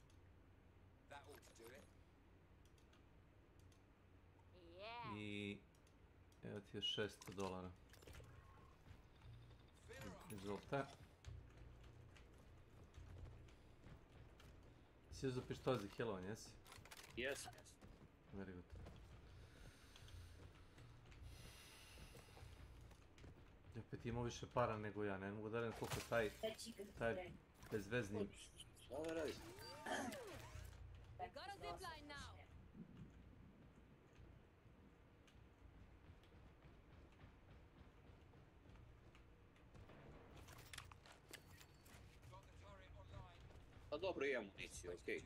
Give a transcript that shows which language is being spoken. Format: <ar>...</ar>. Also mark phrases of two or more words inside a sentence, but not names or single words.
<bs>I evo ti još $600. Izvolite. Si uzeo pištolj za healovanje, jesi?</bs> <en>Yes. Very good.</en> <bs>Opet imao više para nego ja, ne mogu da radim koliko taj bezvezni... Šta da radi? Pa dobro, imam municiju, okej.</bs>